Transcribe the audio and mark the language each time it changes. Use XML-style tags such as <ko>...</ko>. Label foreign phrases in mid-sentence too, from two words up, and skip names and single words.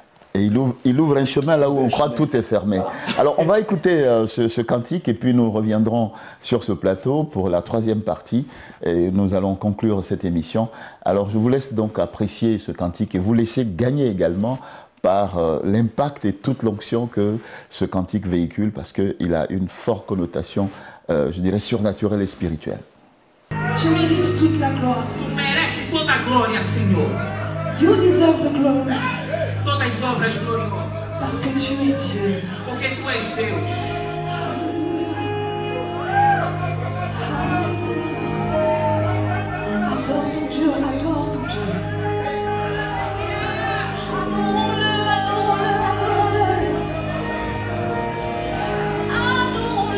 <fr>Et il ouvre un chemin là où on croit que tout est fermé. Alors on va écouter ce cantique et puis nous reviendrons sur ce plateau pour la 3e partie et nous allons conclure cette émission. Alors je vous laisse donc apprécier ce cantique et vous laisser gagner également par l'impact et toute l'onction que ce cantique véhicule parce qu'il a une forte connotation, je dirais, surnaturelle et spirituelle. Tu mérites toute la gloire.</fr> <pt>Tu mereces toda a glória, Senhor.</pt> <en>You deserve the glory.</en> <pt>Todas as obras gloriosas.</pt> <fr>Parce que tu es Dieu.</fr> <pt>Porque tu és Deus.</pt> <fr>Adore ton Dieu, adore ton Dieu. Adore-le, adore-le, adore-le.</fr>